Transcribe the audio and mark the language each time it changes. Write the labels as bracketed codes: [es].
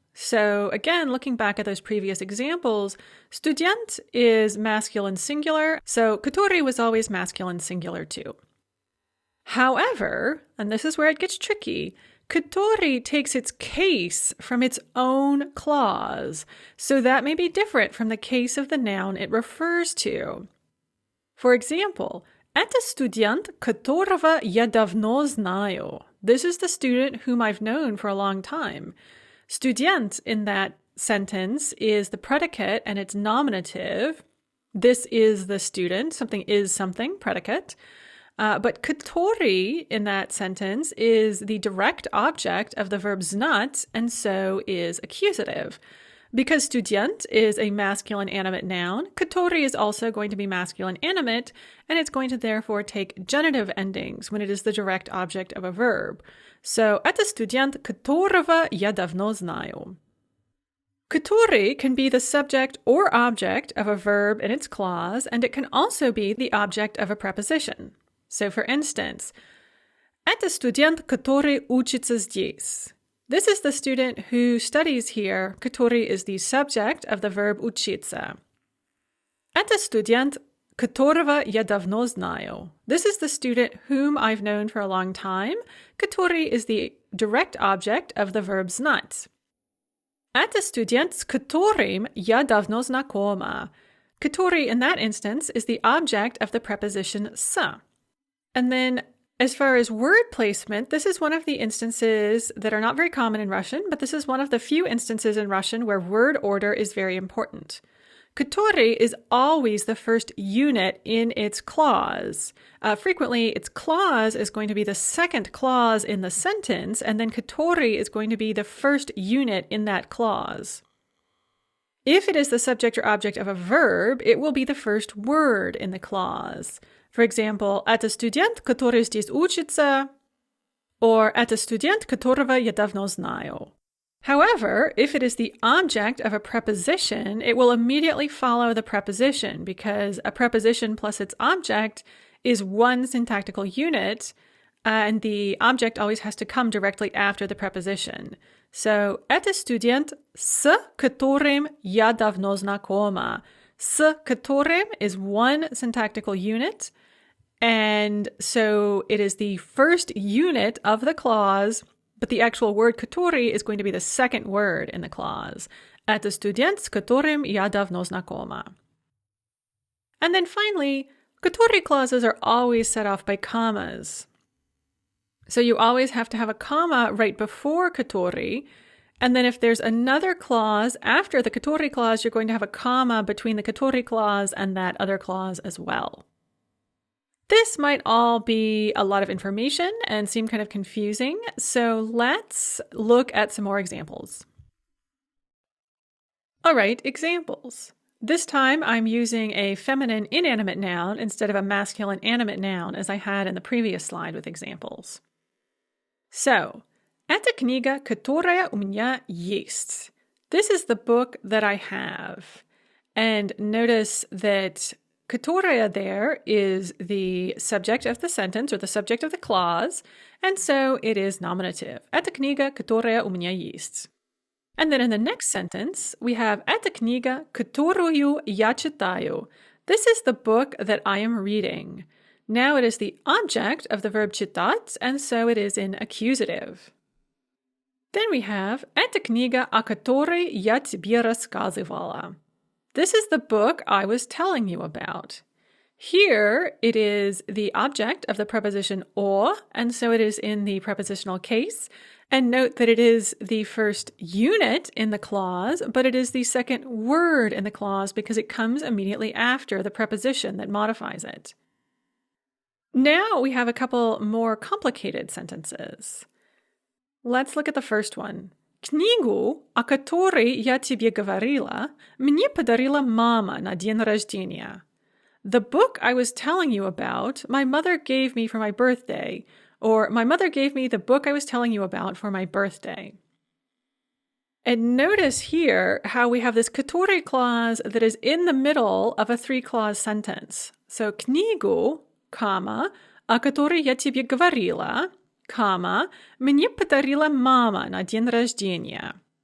[en] So again, looking back at those previous examples, student is masculine singular, so Katori was always masculine singular too. However, and this is where it gets tricky, Katori takes its case from its own clause, so that may be different from the case of the noun it refers to. For example, [ru] это студент, которого я давно знаю. [en] This is the student whom I've known for a long time. Student in that sentence is the predicate and it's nominative. This is the student, something is something, predicate. But Katori in that sentence is the direct object of the verb znat, and so is accusative. Because student is a masculine animate noun, Katori is also going to be masculine animate, and it's going to therefore take genitive endings when it is the direct object of a verb. So, [ru] это студент, которого я давно знаю. [en] Который can be the subject or object of a verb in its clause, and it can also be the object of a preposition. So for instance, [ru] это студент, который учится здесь. [en] This is the student who studies here. Который is the subject of the verb учиться. [ru] Это студент, которого я давно знаю. [en] This is the student whom I've known for a long time. Который is the direct object of the verb знать. [ru] Это студент, с которым я давно знакома. [en] Который in that instance is the object of the preposition с. And then as far as word placement, this is one of the instances that are not very common in Russian, but this is one of the few instances in Russian where word order is very important. Который is always the first unit in its clause. Frequently, its clause is going to be the second clause in the sentence, and then который is going to be the first unit in that clause. If it is the subject or object of a verb, it will be the first word in the clause. For example, [ru] это студент, который здесь учится, or это студент, которого я давно знаю. [en] However, if it is the object of a preposition, it will immediately follow the preposition because a preposition plus its object is one syntactical unit, and the object always has to come directly after the preposition. [ru] So, это студент, с которым я давно знакома. [en] С которым is one syntactical unit, and so it is the first unit of the clause, but the actual word который is going to be the second word in the clause. [ru] Это студент, с которым я давно знакома. [en] And then finally, который clauses are always set off by commas. So you always have to have a comma right before который, and then if there's another clause after the который clause, you're going to have a comma between the который clause and that other clause as well. This might all be a lot of information and seem kind of confusing, so let's look at some more examples. All right, examples. This time I'm using a feminine inanimate noun instead of a masculine animate noun as I had in the previous slide with examples. [ru] So, эта книга, которая у меня есть. [en] This is the book that I have. And notice that которая there is the subject of the sentence or the subject of the clause, and so it is nominative. [ru] Эта книга, которая у меня есть. [en] And then in the next sentence, we have [ru] эта книга, которую я читаю. [en] This is the book that I am reading. Now it is the object of the verb читать, and so it is in accusative. Then we have [ru] эта книга, о которой я тебе рассказывала. [en] This is the book I was telling you about. Here, it is the object of the preposition о, and so it is in the prepositional case. And note that it is the first unit in the clause, but it is the second word in the clause because it comes immediately after the preposition that modifies it. Now we have a couple more complicated sentences. Let's look at the first one. [ru] Книгу, о которой я тебе говорила, мне подарила мама на день рождения. [en] The book I was telling you about, my mother gave me for my birthday, or my mother gave me the book I was telling you about for my birthday. And notice here how we have this который clause that is in the middle of a three-clause sentence. [ru] So, книгу, comma, о которой я тебе говорила, comma, мне подарила мама на день рождения.